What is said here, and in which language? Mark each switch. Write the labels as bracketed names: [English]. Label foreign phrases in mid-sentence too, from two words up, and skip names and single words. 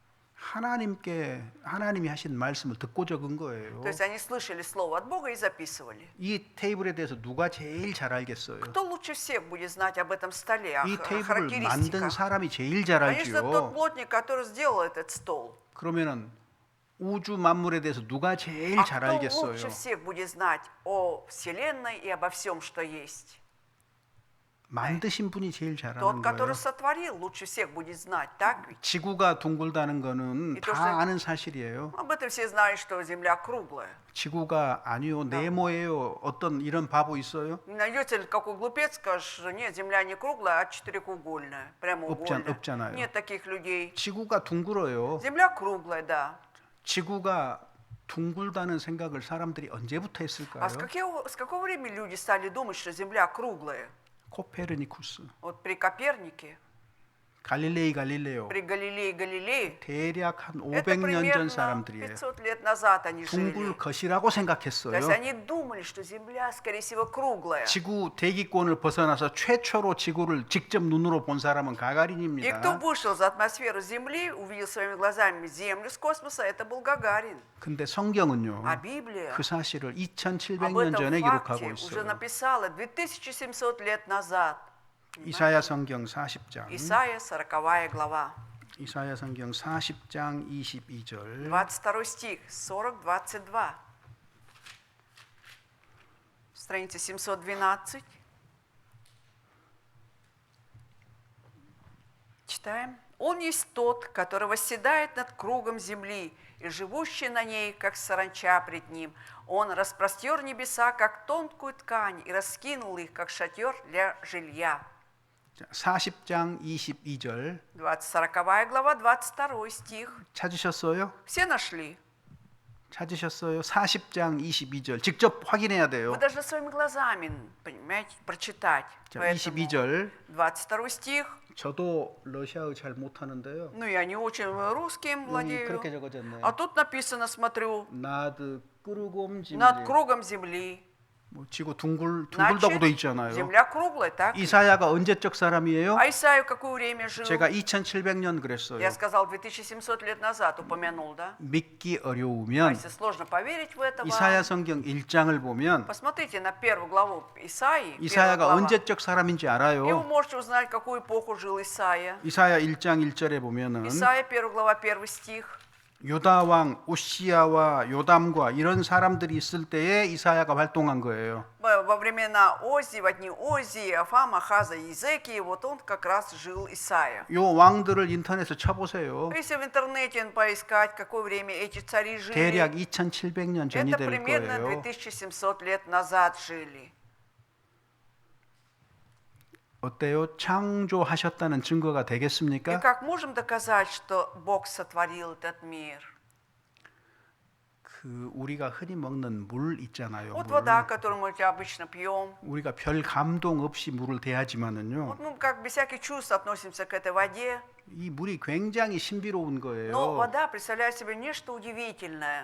[Korean] 하나님이 하신 말씀을 듣고 적은 거예요. [Russian] То есть они слышали слово от Бога и записывали. [Korean] 이 테이블에 대해서 누가 제일 잘 알겠어요? [Russian] Кто лучше всех будет знать об этом столе, о [Korean] 이 테이블을 만든 [Russian] характеристиках? [Korean] 사람이 제일 잘 [Russian] Конечно, тот [Korean] 알지요. [Russian] плотник, который сделал этот стол. [Korean] 그러면은 우주 만물에 대해서 누가 제일 [Russian] А [Korean] 잘 [Russian] кто [Korean] 알겠어요? [Russian] лучше всех будет знать о Вселенной и обо всем, что есть? [Korean] 만드신 분이 제일 [Russian] Тот, [Korean] 잘하는 [Russian] который [Korean] 거예요. [Russian] сотворил, лучше всех будет знать, так ведь? [Korean] 지구가 둥글다는 거는 이 또 다 아는 사실이에요. [Russian] Об этом все знают, что Земля круглая. [Korean] 지구가 아니요, 네모예요. 어떤 이런 바보 있어요? [Russian] Не найдете ли какой глупец, скажет, что нет, Земля не круглая, а четырехугольная, прямоугольная. [Korean] 없잖아요. [Russian] Нет таких людей. [Korean] 지구가 둥글어요. [Russian] Земля круглая, да. [Korean] 지구가 둥글다는 생각을 사람들이 언제부터 했을까요? [Russian] А с какого времени люди стали думать, что Земля круглая? [Korean] 코페르니쿠스, [Russian] Вот при Копернике, [Korean] 갈릴레오 [Russian] при Галилее Галилее, [Korean] 대략 한 [Russian] это [Korean] 500년 전 [Russian] примерно [Korean] 사람들이에요. [Russian] 500 лет назад они [Korean] 둥글 [Russian] жили. [Korean] 것이라고 [Russian] То есть [Korean] 생각했어요. [Russian] они думали, что Земля, скорее всего, круглая. [Korean] 지구 대기권을 벗어나서 최초로 지구를 직접 눈으로 본 사람은 [Russian] И кто [Korean] 가가린입니다. [Russian] вышел за атмосферу Земли, увидел своими глазами Землю с космоса, это был Гагарин. [Korean] 근데 성경은요, [Russian] А Библия [Korean] 그 사실을 [Russian] об [Korean] 2700년 [Russian] этом [Korean] 전에 기록하고 [Russian] факте уже [Korean] 있어요. [Russian] написала 2700 лет назад. [Korean] 이사야 성경 40장, [Russian] Исайя, 40 глава, [Korean] 이사야 성경 40장 22절. [Russian] 22 стих, 40-22. Страница 712. Читаем. «Он есть тот, который восседает над кругом земли, и живущий на ней, как саранча пред ним. Он распростер небеса, как тонкую ткань, и раскинул их, как шатер для жилья». [Korean] 40장 22절 [Russian] 40 глава, 22 стих. [Korean] 찾으셨어요? [Russian] Все нашли? [Korean] 찾으셨어요? 40장 22절 직접 확인해야 돼요. [Russian] Вы должны своими глазами, понимаете, прочитать. [Korean] 자, [Russian] Поэтому [Korean] 22절 [Russian] 22 стих. [Korean] 저도 러시아어 잘 못하는데요. [Russian] Ну, я не очень русским владею. [Korean] 그렇게 적어졌네요. [Russian] А тут написано, смотрю, над кругом зем над кругом земли. [Korean] 뭐 지구 둥글다고 돼 있잖아요. [Russian] земля круглая, так? [Korean] 이사야가 언제적 사람이에요? [Russian] А Исаию какое время жил? [Korean] 제가 2700년 그랬어요. [Russian] Я сказал, 2700 лет назад упомянул, да? [Korean] 믿기 [Russian] А [Korean] 어려우면 [Russian] если сложно поверить в это, [Korean] 이사야 성경 1장을 보면 [Russian] посмотрите на первую главу Исаии. [Korean] 이사야가 [Russian] глава. [Korean] 언제적 사람인지 [Russian] И вы [Korean] 알아요. [Russian] можете узнать, какую эпоху жил Исаия. [Korean] 이사야 1장 1절에 보면은 [Russian] Исаия, 1 глава, 1 стих. [Korean] 요다 왕 우시야와 요담과 이런 사람들이 있을 때에 이사야가 활동한 거예요. [Russian] Во времена Ози, в дни Ози, Афама, Хаза, Иезекии, вот он как раз жил Исаия. [Korean] 요 왕들을 인터넷에 쳐보세요. [Russian] Если в интернете поискать, какое время эти цари жили, [Korean] 대략 2700년 전이 [Russian] это [Korean] 될 [Russian] примерно [Korean] 거예요. [Russian] 2700 лет назад жили. [Korean] 어때요? 창조하셨다는 증거가 [Russian] И [Korean] 되겠습니까? [Russian] как можем доказать, что Бог сотворил этот мир? [Korean] 그 우리가 흔히 먹는 물 있잖아요. [Russian] Вот [Korean] 물. [Russian] вода, которую мы обычно пьем. [Korean] 우리가 별 감동 없이 물을 대하지만은요. [Russian] Вот мы как без всяких чувств относимся к этой воде. [Korean] 이 물이 굉장히 신비로운 [Russian] Но [Korean] 거예요. [Russian] вода представляет себе нечто удивительное.